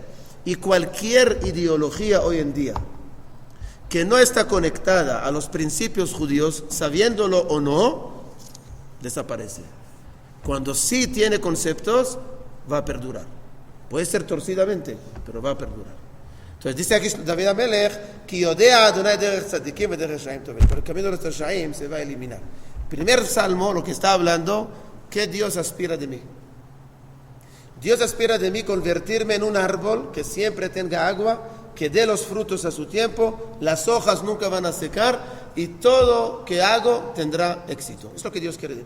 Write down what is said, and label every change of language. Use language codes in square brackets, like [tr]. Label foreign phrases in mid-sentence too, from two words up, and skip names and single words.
[es] Y cualquier ideología hoy en día que no está conectada a los principios judíos, sabiéndolo o no, desaparece. Cuando sí tiene conceptos, va a perdurar. Puede ser torcidamente, pero va a perdurar. Entonces dice aquí David Amelech, [he] כי יודע יהוה דרך צדיקים ודרך רשעים תאבד. [es] Pero el camino de los reshaim se va a eliminar. Primer salmo, lo que está hablando, ¿qué Dios aspira de mí? Dios aspira de mí convertirme en un árbol que siempre tenga agua, que dé los frutos a su tiempo, las hojas nunca van a secar y todo que hago tendrá éxito. Es lo que Dios quiere de mí.